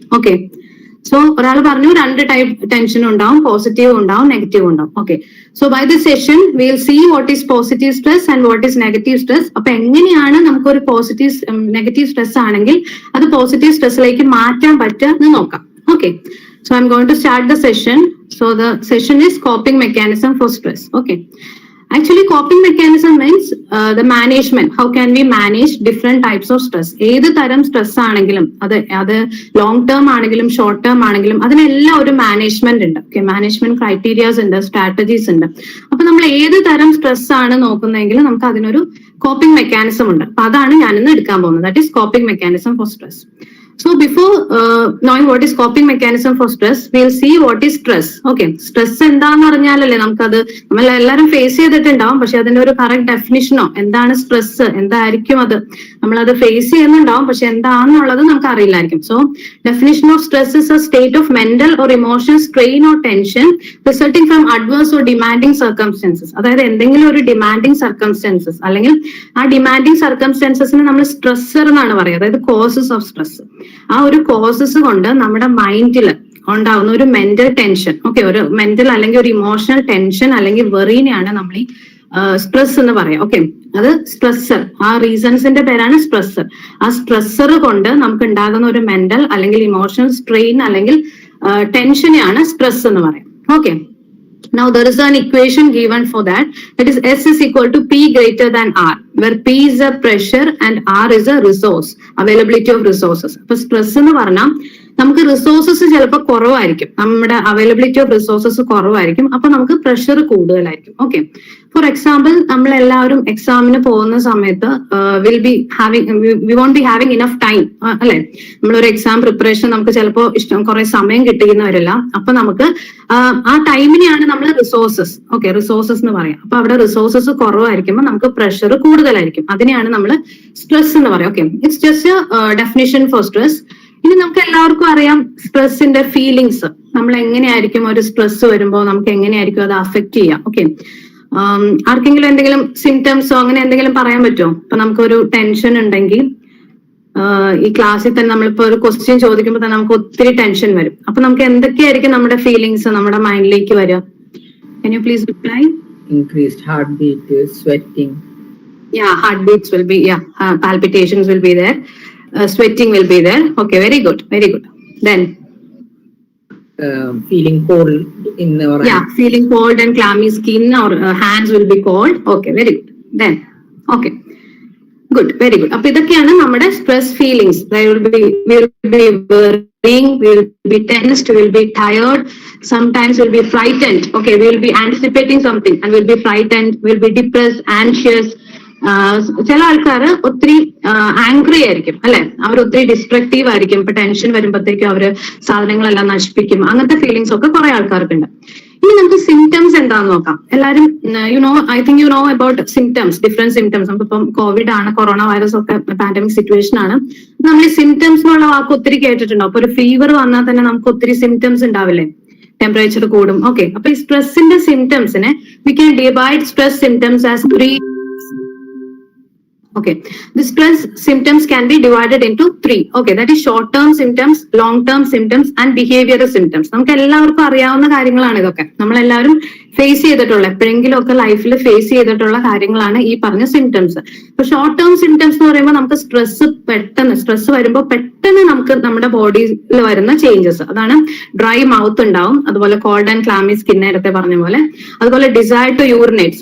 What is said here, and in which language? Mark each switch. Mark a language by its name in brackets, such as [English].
[Malayalam] Okay, so ഒരാൾ പറഞ്ഞു രണ്ട് ടൈപ്പ് ടെൻഷൻ ഉണ്ടാവും, പോസിറ്റീവ് ഉണ്ടാവും, നെഗറ്റീവ് ഉണ്ടാവും. [English] Okay, so by this session will see what is positive stress and what is negative stress. [Malayalam] അപ്പൊ എങ്ങനെയാണ് നമുക്കൊരു നെഗറ്റീവ് സ്ട്രെസ് ആണെങ്കിൽ അത് പോസിറ്റീവ് സ്ട്രെസ്സിലേക്ക് മാറ്റാൻ പറ്റുക എന്ന് നോക്കാം. [English] Okay, so I'm going to start the session. So the session is coping mechanism for stress. Okay, actually coping mechanism means the management. How can we manage different types of stress? [Malayalam] ഏത് തരം stress ആണെങ്കിലും അത് long term ആണെങ്കിലും short term ആണെങ്കിലും അതിനെല്ലാം ഒരു management ഉണ്ട്. Okay, management criterias ഉണ്ട്, സ്ട്രാറ്റജീസ് ഉണ്ട്. അപ്പൊ നമ്മൾ ഏത് തരം സ്ട്രെസ് ആണ് നോക്കുന്നതെങ്കിൽ നമുക്ക് അതിനൊരു കോപ്പിംഗ് മെക്കാനിസം ഉണ്ട്. അപ്പൊ അതാണ് ഞാനിന്ന് എടുക്കാൻ പോകുന്നത്. [English] That is coping mechanism for stress. So before knowing what is coping mechanism for stress, we'll see what is stress. [Malayalam] Okay, stress എന്താന്ന് പറഞ്ഞാലല്ലേ നമുക്കത് നമ്മളെല്ലാരും ഫേസ് ചെയ്തിട്ടുണ്ടാവും. പക്ഷെ അതിന്റെ ഒരു കറക്റ്റ് ഡെഫിനിഷനോ എന്താണ് സ്ട്രെസ്, എന്തായിരിക്കും അത് നമ്മളത് ഫേസ് ചെയ്യുന്നുണ്ടാവും, പക്ഷെ എന്താണെന്നുള്ളത് നമുക്ക് അറിയില്ലായിരിക്കും. [English] So definition of stress is a state of mental or emotional strain or tension resulting from adverse or demanding circumstances. [Malayalam] അതായത് എന്തെങ്കിലും ഒരു ഡിമാൻഡിങ് സർക്കംസ്റ്റൻസസ് അല്ലെങ്കിൽ ആ ഡിമാൻഡിങ് സർക്കംസ്റ്റൻസസിനെ നമ്മൾ സ്ട്രെസ്സർ എന്നാണ് പറയുക. അതായത് [English] Causes of stress. [Malayalam] ആ ഒരു കോസസ് കൊണ്ട് നമ്മുടെ മൈൻഡിൽ ഉണ്ടാവുന്ന ഒരു മെന്റൽ ടെൻഷൻ, ഓക്കെ, ഒരു മെന്റൽ അല്ലെങ്കിൽ ഒരു ഇമോഷണൽ ടെൻഷൻ അല്ലെങ്കിൽ വെറീനെയാണ് നമ്മൾ ഈ സ്ട്രെസ് എന്ന് പറയാം. ഓക്കെ, അത് സ്ട്രെസ്സർ, ആ റീസൺസിന്റെ പേരാണ് സ്ട്രെസ്സർ. ആ സ്ട്രെസ്സർ കൊണ്ട് നമുക്ക് ഉണ്ടാകുന്ന ഒരു മെന്റൽ അല്ലെങ്കിൽ ഇമോഷണൽ സ്ട്രെയിൻ അല്ലെങ്കിൽ ടെൻഷനെയാണ് സ്ട്രെസ് എന്ന് പറയാം. [English] Okay, now there is an equation given for that, that is S is equal to P greater than R, where P is a pressure and R is a resource, availability of resources. [Malayalam] അപ്പൊ stress എന്ന് പറഞ്ഞാൽ നമുക്ക് resources ചിലപ്പോൾ കുറവായിരിക്കും, നമ്മുടെ availability of resources കുറവായിരിക്കും, അപ്പൊ നമുക്ക് പ്രഷർ കൂടുതലായിരിക്കും. ഓക്കെ, ഫോർ എക്സാമ്പിൾ നമ്മൾ എല്ലാവരും എക്സാമിന് പോകുന്ന സമയത്ത് [English] we won't be having enough time, [Malayalam] അല്ലെ? നമ്മളൊരു എക്സാം പ്രിപ്പറേഷൻ നമുക്ക് ചിലപ്പോൾ കുറെ സമയം കിട്ടുന്നവരല്ല, അപ്പൊ നമുക്ക് ആ ടൈമിനെയാണ് നമ്മൾ റിസോഴ്സസ്, ഓക്കെ, റിസോഴ്സസ് എന്ന് പറയാം. അപ്പൊ അവിടെ റിസോഴ്സസ് കുറവായിരിക്കുമ്പോൾ നമുക്ക് പ്രഷർ കൂടുതലായിരിക്കും, അതിനെയാണ് നമ്മൾ സ്ട്രെസ് എന്ന് പറയാം. Okay, [English] It's just definition for stress. [Malayalam] ഇനി നമുക്ക് എല്ലാവർക്കും അറിയാം സ്ട്രെസ്സിന്റെ ഫീലിങ്സ്, നമ്മൾ എങ്ങനെയായിരിക്കും ഒരു സ്ട്രെസ് വരുമ്പോൾ നമുക്ക് എങ്ങനെയായിരിക്കും അത് അഫക്ട് ചെയ്യാം. ഓക്കെ, ആർക്കെങ്കിലും എന്തെങ്കിലും സിംറ്റംസോ അങ്ങനെ എന്തെങ്കിലും പറയാൻ പറ്റുമോ? ഇപ്പൊ നമുക്കൊരു ടെൻഷൻ ഉണ്ടെങ്കിൽ ഈ ക്ലാസ്സിൽ തന്നെ നമ്മളിപ്പോ ഒരു ക്വസ്റ്റ്യൻ ചോദിക്കുമ്പോൾ തന്നെ നമുക്ക് ഒത്തിരി ടെൻഷൻ വരും. അപ്പൊ നമുക്ക് എന്തൊക്കെയായിരിക്കും നമ്മുടെ ഫീലിങ്സ് നമ്മുടെ മൈൻഡിലേക്ക് വരിക? [English] Can you please reply? Increased heartbeat, sweating. Yeah, heartbeats will be, palpitations will be there. Sweating will be there. Okay, very good, very good. Then Feeling cold in our feeling cold and clammy skin or hands will be cold. Okay, very good. Then okay, good, very good. [Malayalam] അപ്പൊ ഇതൊക്കെയാണ് നമ്മുടെ stress feelings. [English] We'll be worrying, we'll be tensed, we'll be tired, sometimes we'll be frightened. Okay, we'll be anticipating something and we'll be frightened, we'll be depressed, anxious. [Malayalam] ചില ആൾക്കാർ ഒത്തിരി angry ആയിരിക്കും, അല്ലെ? അവർ ഒത്തിരി destructive ആയിരിക്കും. ഇപ്പൊ ടെൻഷൻ വരുമ്പോഴത്തേക്കും അവര് സാധനങ്ങളെല്ലാം നശിപ്പിക്കും. അങ്ങനത്തെ ഫീലിങ്സ് ഒക്കെ കുറെ ആൾക്കാർക്കുണ്ട്. ഇനി നമുക്ക് സിംറ്റംസ് എന്താന്ന് നോക്കാം. എല്ലാവരും [English] I think you know about symptoms, different symptoms. [Malayalam] നമുക്കിപ്പം കോവിഡ് ആണ്, കൊറോണ വൈറസ് ഒക്കെ പാൻഡമിക് സിറ്റുവേഷൻ ആണ്. നമ്മൾ ഈ സിംറ്റംസ് എന്നുള്ള വാക്ക് ഒത്തിരി കേട്ടിട്ടുണ്ടോ? അപ്പൊ ഒരു ഫീവർ വന്നാൽ തന്നെ നമുക്ക് ഒത്തിരി സിംറ്റംസ് ഉണ്ടാവില്ലേ? ടെമ്പറേച്ചർ കൂടും. [English] okay, [Malayalam] അപ്പൊ ഈ സ്ട്രെസ്സിന്റെ സിംറ്റംസിനെ [English] We can divide stress symptoms as 3. Okay, the stress symptoms can be divided into 3. Okay, that is short-term symptoms, long-term symptoms and behavioral symptoms. [Malayalam] നമുക്ക് എല്ലാവർക്കും അറിയാവുന്ന കാര്യങ്ങളാണ് ഇതൊക്കെ. നമ്മളെല്ലാവരും ഫേസ് ചെയ്തിട്ടുള്ള, എപ്പോഴെങ്കിലും ഒക്കെ ലൈഫിൽ ഫേസ് ചെയ്തിട്ടുള്ള കാര്യങ്ങളാണ് ഈ പറഞ്ഞ സിംറ്റംസ്. ഇപ്പൊ ഷോർട്ട് ടേം സിംറ്റംസ് എന്ന് പറയുമ്പോൾ നമുക്ക് സ്ട്രെസ് വരുമ്പോൾ പെട്ടെന്ന് നമുക്ക് നമ്മുടെ ബോഡിയിൽ വരുന്ന ചേഞ്ചസ്, അതാണ് ഡ്രൈ മൗത്ത് ഉണ്ടാവും, അതുപോലെ കോൾഡ് ആൻഡ് ക്ലാമി സ്കിൻ നേരത്തെ പറഞ്ഞ പോലെ, അതുപോലെ ഡിസയർ ടു യൂറിനേറ്റ്.